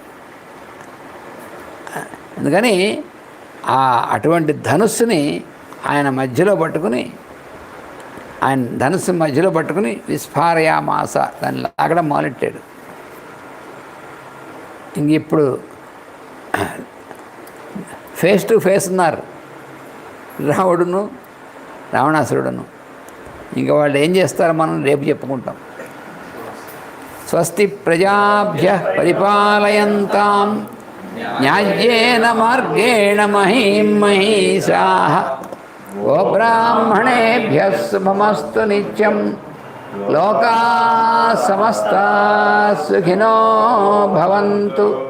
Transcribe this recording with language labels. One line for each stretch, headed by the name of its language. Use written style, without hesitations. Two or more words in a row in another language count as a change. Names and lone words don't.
Telugu: అందుకని అటువంటి ధనుస్సుని ఆయన మధ్యలో పట్టుకుని, ఆయన ధనుస్సు మధ్యలో పట్టుకుని విస్ఫారయామాస, దాన్ని లాగడం మొదలెట్టాడు. ఇంక ఇప్పుడు
English: face to face
Telugu: ఉన్నారు రావణుడును రావణాసురుడును. ఇంకా వాళ్ళు ఏం చేస్తారో మనం రేపు చెప్పుకుంటాం.
Sanskrit: స్వస్తి ప్రజాభ్యః పరిపాలయంతాం న్యాయ్యేన మార్గేణ మహీం మహీషాః. గోబ్రాహ్మణేభ్యః శుభమస్తు నిత్యం. లోకాః సమస్తాః సుఖినో భవంతు.